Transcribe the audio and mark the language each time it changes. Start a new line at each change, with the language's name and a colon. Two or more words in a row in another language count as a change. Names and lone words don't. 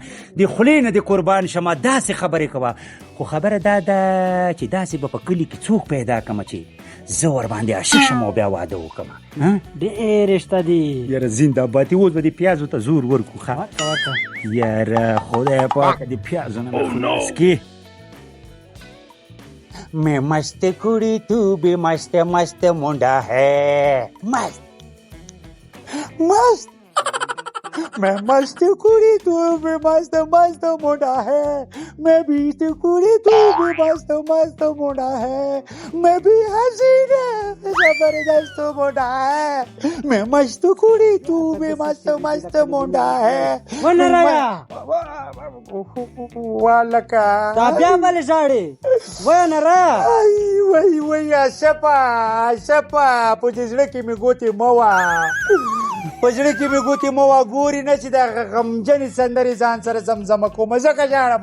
Pashto: د خولې نه دې قربان شمه داسې خبرې کوه. خو خبره دا ده چې داسې به په کلي کې څوک پیدا کړم چې زه ورباندې عاشق شم او بیا واده وکړم. ډېرې شته دي. یاره زنده‌باد اوس به دې پیازو ته زور ورکړو. ښه یاره خدای پاکه دې پیازو نه خلاص کړي.
Hindi: मैं मस्त कुड़ी तू भी मस्त मस्त मुंडा है मस्त मस्त मैं मस्त कुड़ी तू भी मस्त मस्त मुंडा है मैं भी कुड़ी तू भी मस्त मस्त मुंडा है मैं भी हसीना जबरदस्त मुंडा है मैं मस्त कुड़ी तू भी मस्त मस्त मुंडा है. ونرایا والکا
Pashto: دا بیا ولې ژاړې؟ ونرایا وای وای شپه په دې زړه کې مې ګوتې مه وه، په زړه کې مې ګوتې مه وه. ګورې نه چې د غمجنې سندرې ځان سره زمزمه کوم ځکه ژاړم.